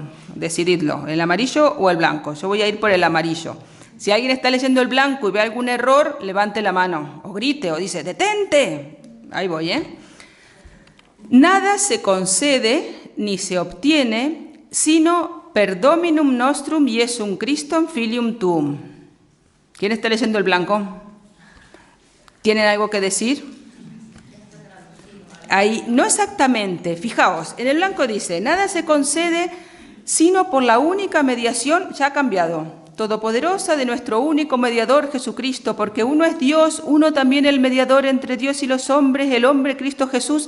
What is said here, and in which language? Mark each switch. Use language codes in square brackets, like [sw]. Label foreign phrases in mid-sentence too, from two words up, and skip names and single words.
[es] Decididlo, ¿el amarillo o el blanco? Yo voy a ir por el amarillo. Si alguien está leyendo el blanco y ve algún error, levante la mano, o grite, o dice, ¡detente! Ahí voy, ¿eh? Nada se concede ni se obtiene, sino [la] per Dominum nostrum Iesum Christum filium tuum. [es] ¿Quién está leyendo el blanco? ¿Tienen algo que decir? Ahí, no exactamente, fijaos, en el blanco dice, nada se concede sino por la única mediación, ya ha cambiado, todopoderosa de nuestro único mediador Jesucristo, porque uno es Dios, uno también el mediador entre Dios y los hombres, el hombre Cristo Jesús.